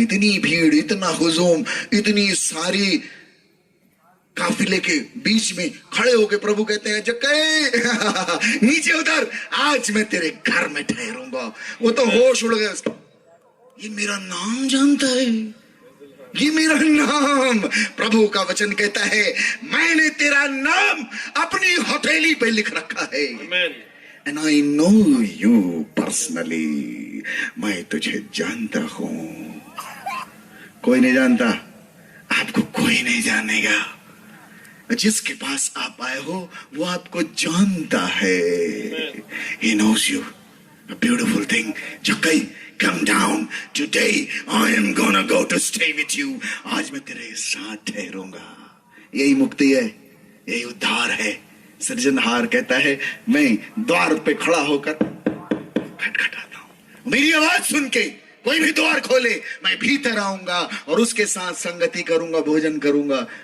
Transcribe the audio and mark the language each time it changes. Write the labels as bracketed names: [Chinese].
[Hindi] इतनी भीड़, इतना हुजूम, इतनी सारी काफिले के बीच में खड़े होके प्रभु कहते हैं जक्कई नीचे उतर, आज मैं तेरे घर में ठहरूंगा। वो तो होश उड़ गया, ये मेरा नाम जानता है, ये मेरा नाम। प्रभु का वचन कहता है मैंने तेरा नाम अपनी हथेली पे लिख रखा है। [English] And I know you personally, [Hindi] मैं तुझे जानता हूं। कोई नहीं जानता, आपको कोई नहीं जानेगा। जिसके पास आप आए हो वो आपको जानता है। [English] He knows you. A beautiful thing. Zacchaeus, come down. Today I am gonna go to stay with you. [Hindi] आज मैं तेरे साथ ठहरूंगा। यही मुक्ति है, यही उद्धार है। सृजनहार कहता है मैं द्वार पे खड़ा होकर खटखटाता हूं, मेरी आवाज सुन के कोई भी द्वार खोले, मैं भीतर आऊंगा और उसके साथ संगति करूंगा, भोजन करूंगा।